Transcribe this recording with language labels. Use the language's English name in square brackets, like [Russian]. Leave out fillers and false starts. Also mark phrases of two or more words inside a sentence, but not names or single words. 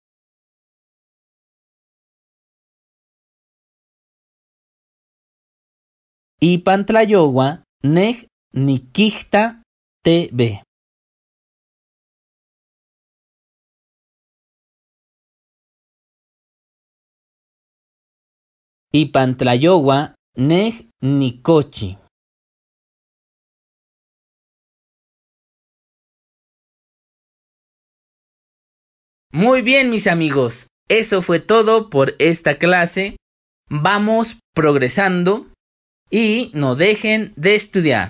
[Nahuatl languages] Ipan tlayohua nej nikihta tebe. Ipan tlayohua nej nikochi. [Spanish] Muy bien, mis amigos, eso fue todo por esta clase. Vamos progresando y no dejen de estudiar.